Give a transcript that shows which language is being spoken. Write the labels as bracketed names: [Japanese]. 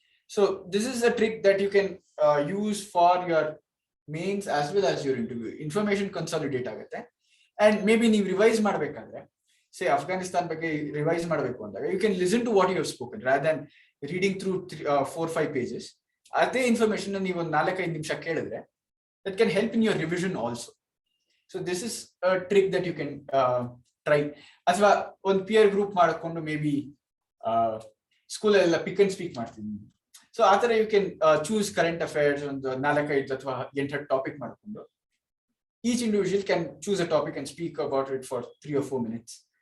[English] So this is a trick that you can use for your mains as well as your interview. [Kannada] Information consolidate ಆಗುತ್ತೆ. [English] and may be [Kannada] ನೀವು revise ಮಾಡ್ಬೇಕಾದ್ರೆ, ಸೇ ಅಫ್ಘಾನಿಸ್ತಾನ್ ಬಗ್ಗೆ revise ಮಾಡಬೇಕು ಅಂದಾಗ, [English] You can listen to what you have spoken rather than reading through 4-5 pages. [Kannada] ಅದೇ information ನೀವು ಒಂದು 4-5 ನಿಮಿಷ ಕೇಳಿದ್ರೆ [English] that can help in your revision also. So this is a trick that you can try. [Kannada] ಅಥವಾ ಒಂದು peer group ಮಾಡಿಕೊಂಡು may be ಸ್ಕೂಲಲ್ಲೆಲ್ಲ pick and speak ಮಾಡ್ತೀನಿ. [English] so [Kannada] ಆ ಥರ [English] you can choose current affairs [Kannada] ಒಂದು 4-5 ಅಥವಾ 8 ಟಾಪಿಕ್ ಮಾಡಿಕೊಂಡು [English] Each individual can choose a topic and speak about it for 3 or 4 minutes.